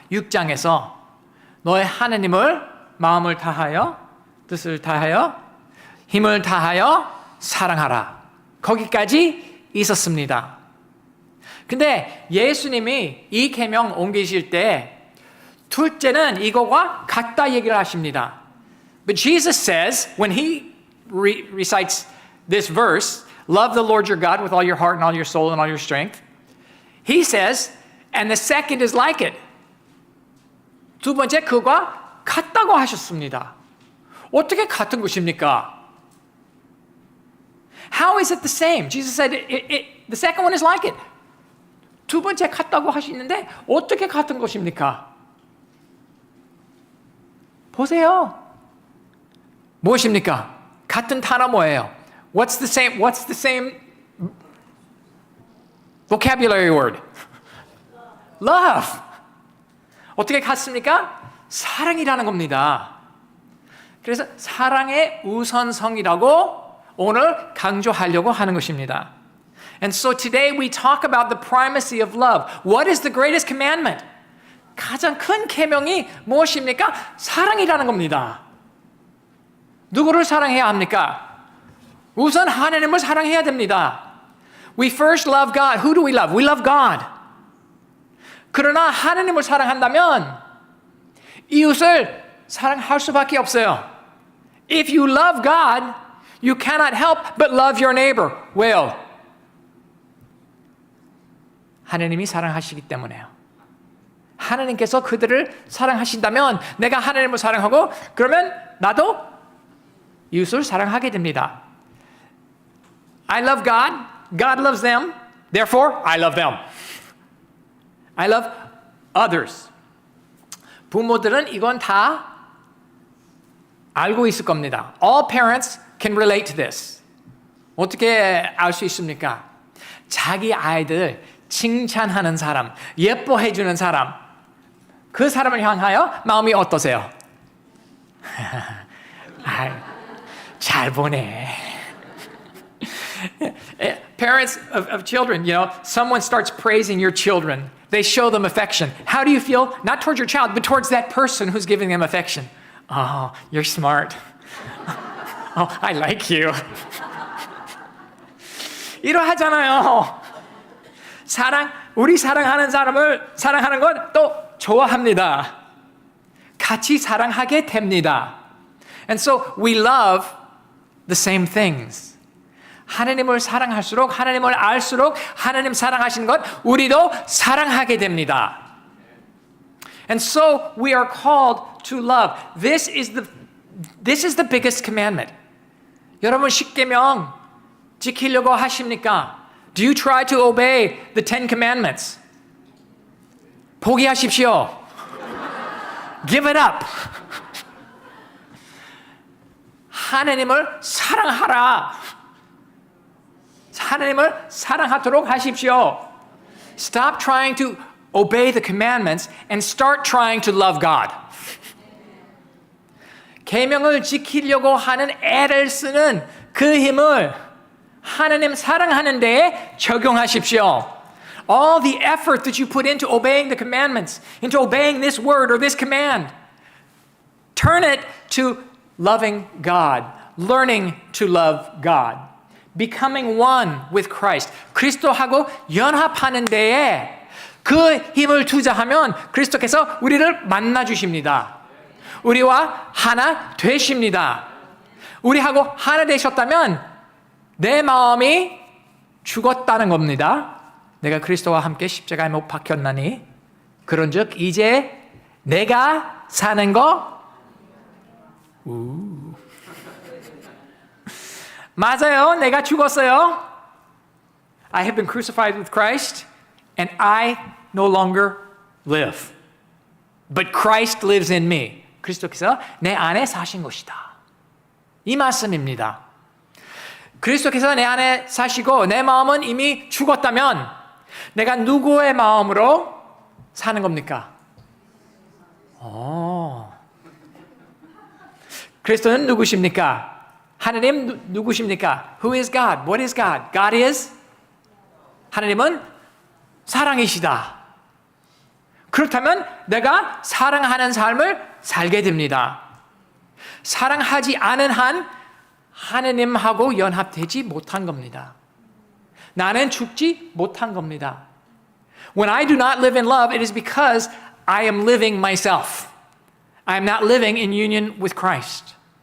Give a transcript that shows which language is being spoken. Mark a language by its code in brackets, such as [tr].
[ko] 6장에서 너의 하나님을 마음을 다하여 뜻을 다하여 힘을 다하여 사랑하라. 거기까지 있었습니다. 근데 예수님이 이 계명 옮기실 때 둘째는 이거와 같다 얘기를 하십니다. [en] But Jesus says when he recites this verse, love the Lord your God with all your heart and all your soul and all your strength. He says, and the second is like it. [ko] 두 번째 그와 같다고 하셨습니다. 어떻게 같은 것입니까? [en] How is it the same? Jesus said the second one is like it. [ko] 두 번째 같다고 하시는데 어떻게 같은 것입니까? 보세요. 무엇입니까? 같은 단어 뭐예요? [en] What's the same vocabulary word? [ko] Love. 어떻게 같습니까? 사랑이라는 겁니다. 그래서 사랑의 우선성이라고 오늘 강조하려고 하는 것입니다. [en] And so today we talk about the primacy of love. What is the greatest commandment? [ko] 가장 큰 계명이 무엇입니까? 사랑이라는 겁니다. 누구를 사랑해야 합니까? 우선 하나님을 사랑해야 됩니다. [en] We first love God. Who do we love? We love God. [ko] 그러나 하나님을 사랑한다면 이웃을 사랑할 수밖에 없어요. [en] If you love God, you cannot help but love your neighbor. [ko] 왜요? 하나님이 사랑하시기 때문에요. 하나님께서 그들을 사랑하신다면 내가 하나님을 사랑하고 그러면 나도 이웃을 사랑하게 됩니다. [en] I love God. God loves them. Therefore, I love them. I love others. [ko] 부모들은 이건 다 알고 있을 겁니다. [en] All parents can relate to this. [ko] 어떻게 알 수 있습니까? 자기 아이들 칭찬하는 사람, 예뻐해 주는 사람, 그 사람을 향하여 마음이 어떠세요? 잘 보네. [en] Parents of children, you know, someone starts praising your children. They show them affection. How do you feel? Not towards your child, but towards that person who's giving them affection. Oh, you're smart. Oh, I like you. [ko] 이러하잖아요. 우리 사랑하는 사람을 사랑하는 건 또 좋아합니다. 같이 사랑하게 됩니다. [en] And so we love the same things. [ko] 하나님을 사랑할수록, 하나님을 알수록 하나님 사랑하시는 것 우리도 사랑하게 됩니다. [en] And so we are called to love. This is the biggest commandment. [ko] 여러분 10계명 지키려고 하십니까? [en] Do you try to obey the 10 commandments? [ko] 포기하십시오. [en] Give it up. [ko] 하나님을 사랑하라. 하나님을 사랑하도록 하십시오. [en] Stop trying to obey the commandments and start trying to love God. [ko] 계명을 지키려고 하는 애를 쓰는 그 힘을 하나님 사랑하는 데에 적용하십시오. [en] All the effort that you put into obeying the commandments, into obeying this word or this command, turn it to loving God, learning to love God, becoming one with Christ. [ko] 그리스도하고 연합하는 데에 그 힘을 투자하면 그리스도께서 우리를 만나 주십니다. 우리와 하나 되십니다. 우리하고 하나 되셨다면 내 마음이 죽었다는 겁니다. 내가 그리스도와 함께 십자가에 못 박혔나니 그런즉 이제 내가 사는 거 맞아요. 내가 죽었어요. [en] I have been crucified with Christ and I no longer live. But Christ lives in me. [ko] 그리스도께서 내 안에 사신 것이다. 이 말씀입니다. 그리스도께서 내 안에 사시고 내 마음은 이미 죽었다면 내가 누구의 마음으로 사는 겁니까? 그리스도는 누구십니까? 하나님 누구십니까? [en] Who is God? What is God? God is? [ko] 하나님은 사랑이시다. 그렇다면 내가 사랑하는 삶을 살게 됩니다. 사랑하지 않은 한 하나님하고 연합되지 못한 겁니다. 나는 죽지 못한 겁니다. [en] When I do not live in love, it is because I am living myself. I am not living in union with Christ.